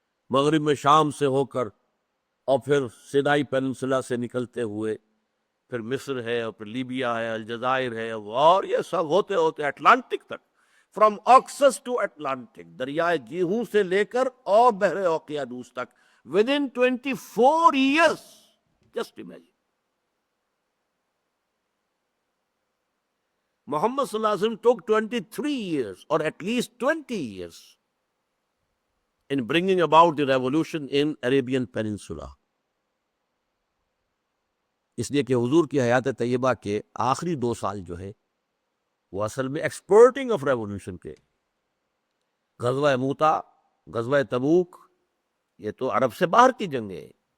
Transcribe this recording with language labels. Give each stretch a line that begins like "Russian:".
Urdu: مغرب میں شام سے ہو کر اور پھر سینائی پیننسلا سے نکلتے ہوئے پھر مصر ہے اور پھر لیبیا ہے، الجزائر ہے، اور یہ سب ہوتے ہوتے اٹلانٹک تک،
English: from Oxus to Atlantic,
Urdu: دریائے جیہوں سے لے کر اور بحر اوقیانوس تک،
English: With in 24 years. Just imagine. محمد صلی اللہ علیہ وسلم took 23 years or at least 20 years in bringing about the revolution in Arabian Peninsula.
Urdu: اس لیے کہ حضور کی حیات طیبہ کے آخری 2 سال جو ہے وہ اصل میں
English: exporting of revolution
Urdu: کے. غزوہ موتا، غزوہ تبوک، یہ تو عرب سے باہر کی جنگیں ہیں.